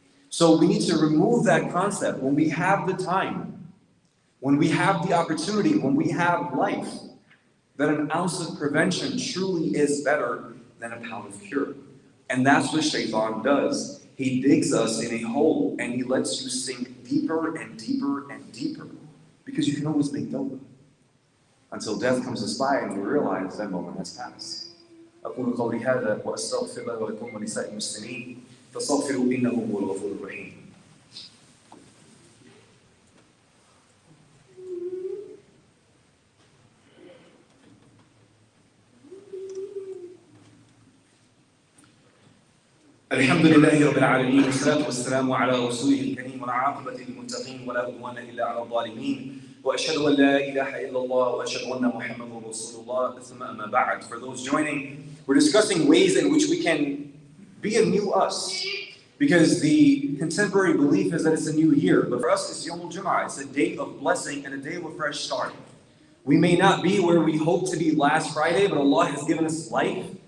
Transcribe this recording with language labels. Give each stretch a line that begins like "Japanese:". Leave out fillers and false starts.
English: So we need to remove that concept when we have the time, when we have the opportunity, when we have life, that an ounce of prevention truly is better than a pound of cure. And that's what Shaitan does. He digs us in a hole and he lets you sink deeper and deeper and deeper, because you can always make tawbah until death comes us by and we realize that moment has passed.
Arabic: أقول قولي هذا وأستغفر الله ولكم ولسائر المسلمين فاستغفروا إنه هو الغفور الرحيم. الحمد لله رب العالمين والصلاة والسلام على رسوله الكريم والعاقبة للمتقين ولا عدوان إلا على الظالمين وأشهد أن لا إله إلا الله وأشهد أن محمدا رسول الله ثم أما بعد.
English: For those joining, we're discussing ways in which we can be a new us, because the contemporary belief is that it's a new year, but for us it's Yawm al-Jum'ah. It's a day of blessing and a day of a fresh start. We may not be where we hoped to be last Friday, but Allah has given us life.